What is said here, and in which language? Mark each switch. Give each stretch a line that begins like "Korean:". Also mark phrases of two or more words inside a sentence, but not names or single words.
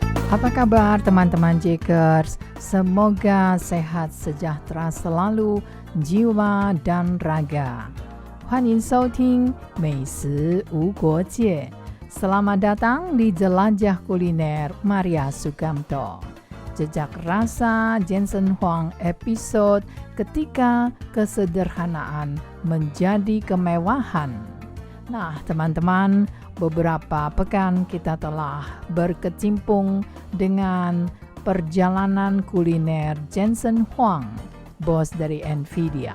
Indonesian: Apa kabar teman-teman Jakers? Semoga sehat sejahtera selalu jiwa dan raga.
Chinese: 欢迎收听美食无国界.
Indonesian: Selamat datang di Jelajah Kuliner Maria Sukamto. Jejak Rasa Jensen Huang episode ketika kesederhanaan menjadi kemewahan. Nah, teman-teman, beberapa pekan kita telah berkecimpung dengan perjalanan kuliner Jensen Huang, bos dari Nvidia.